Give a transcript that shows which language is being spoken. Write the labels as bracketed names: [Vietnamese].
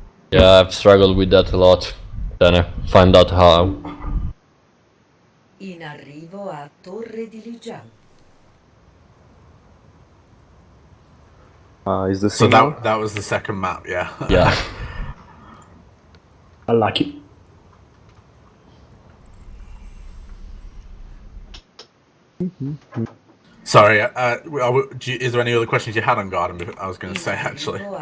[English] Yeah, I've struggled with that a lot. Then I find out how. [Italian] In arrivo a Torre di Lijang. [English] Is the So same one? that was the second map, yeah. Yeah. I like it. Sorry, is there any other questions you had on Garden? I was going to say, actually.